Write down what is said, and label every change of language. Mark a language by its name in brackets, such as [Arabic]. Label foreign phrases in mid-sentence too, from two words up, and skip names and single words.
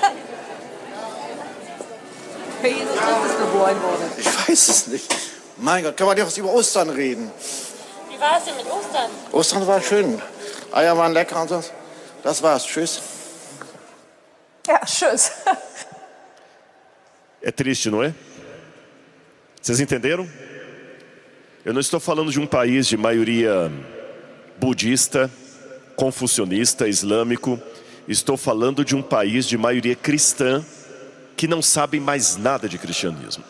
[German] Jesus ist geboren worden. Ich weiß es nicht. Mein Gott, kann man doch über Ostern reden? Wie war es denn mit Ostern? Ostern war schön. Eier waren lecker und so. Das war's. Tschüss. Ja, tschüss. [Portuguese] É triste, não é? Vocês entenderam? Eu não estou falando de um país de maioria budista, confucionista, islâmico. Estou falando de um país de maioria cristã que não sabem mais nada de cristianismo.